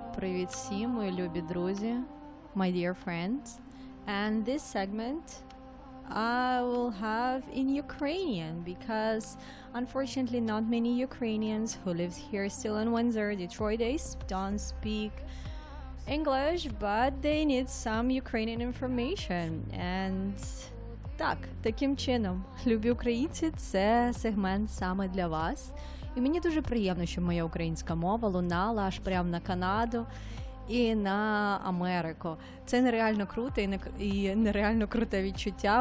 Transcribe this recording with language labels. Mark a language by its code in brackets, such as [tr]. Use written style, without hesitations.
[uk] Привіт всі, мої любі друзі, [en] my dear friends. And this segment I will have in Ukrainian because unfortunately not many Ukrainians who live here still in Windsor, Detroit, they don't speak English, but they need some Ukrainian information. [uk] And так, таким чином, любі українці, це сегмент саме для вас. І мені дуже приємно, що моя українська мова лунала аж прямо на Канаду і на Америку. Це нереально круто і нереально круте відчуття.